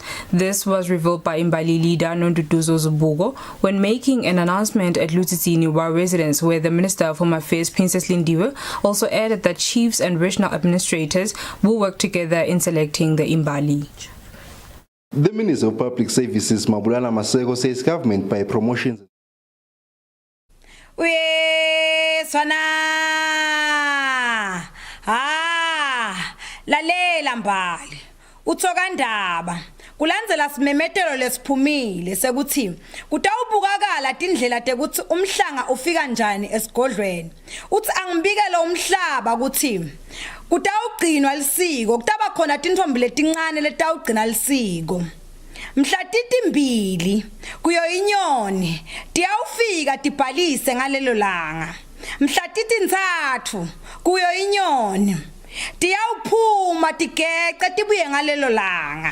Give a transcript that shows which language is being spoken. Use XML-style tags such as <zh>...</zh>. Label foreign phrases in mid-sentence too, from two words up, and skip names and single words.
<en>This was revealed by Imbali leader Nonduduzo Zubugo when making an announcement at Eswatini residence, where the Minister of Home Affairs, Princess Lindiwe, also added that chiefs and regional administrators will work together in selecting the Imbali. The Minister of Public Services, Mabulala Masego, says government by promotions.</en> <ss>Lalela Mbali. Utsokandaba. Kulandzela simemetelo lesiphumile sekuthi kutawubukakala tindlela tekuthi umhlanga ufika njani esigodlweni. Uthi angibikele umhlaba ukuthi kutawugcinwa lisiko, kutaba khona tintfombi letincane letawugcina lisiko. Mhla titimbili kuyo inyoni tiyawufika tibhalise ngalelo langa. Mhla titintsatfu kuyo inyoni tiyawuphuma tigece tibuye ngalelo langa.</ss>